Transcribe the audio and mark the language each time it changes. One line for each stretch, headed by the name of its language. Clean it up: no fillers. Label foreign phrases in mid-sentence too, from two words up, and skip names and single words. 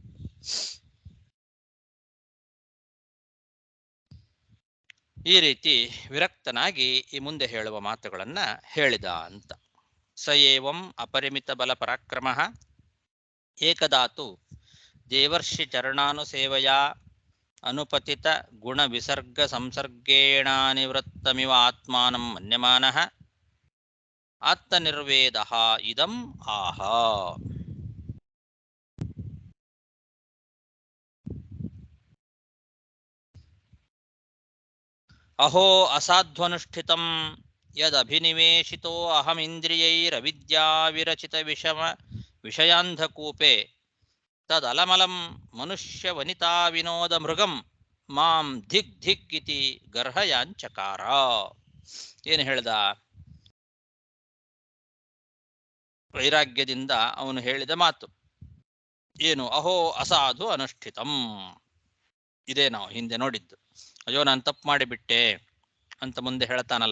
Kannada: ಈ ರೀತಿ ವಿರಕ್ತನಾಗಿ ಈ ಮುಂದೆ ಹೇಳುವ ಮಾತುಗಳನ್ನ ಹೇಳಿದ ಅಂತ.
Sanskrit: ಸ ಏವಂ ಅಪರಿಮಿತ ಬಲ ಪರಾಕ್ರಮ ಏಕದಾತು ದೇವರ್ಷಿ ಚರಣಾನುಸೇವಯ ಅನುಪತಿತ ಗುಣ ವಿಸರ್ಗ ಸಂಸರ್ಗೇಣಾನಿವೃತ್ತಮಿವ ಆತ್ಮಾನಂ ಮನ್ಯಮಾನಃ ಆತ್ಮನಿರ್ವೇದಃ ಇದಂ ಆಹ. ಅಹೋ ಅಸಾಧ್ವನುಷ್ಠಿತಂ ಯದಭಿನಿವೇಶಿತೋ ಅಹಮಿಂದ್ರಿಯೈರವಿದ್ಯಾವಿರಚಿತ ವಿಷಯಾಂಧಕೂಪೆ ತದಲಮಲಂ ಮನುಷ್ಯ ವನಿತಾ ವಿನೋದ ಮೃಗಂ ಮಾಂ ಧಿಗ್ ಧಿಗ್ ಇತಿ ಗರ್ಹಯಾಂಚಕಾರ.
Kannada: ಏನು ಹೇಳ್ದ? ವೈರಾಗ್ಯದಿಂದ ಅವನು ಹೇಳಿದ ಮಾತು ಏನು?
Sanskrit: ಅಹೋ ಅಸಾಧು ಅನುಷ್ಠಿತಂ.
Kannada: ಇದೇ ನಾವು ಹಿಂದೆ ನೋಡಿದ್ದು. ಅಯ್ಯೋ ನಾನು ತಪ್ಪು ಮಾಡಿಬಿಟ್ಟೆ ಅಂತ ಮುಂದೆ ಹೇಳ್ತಾನಲ್ಲ.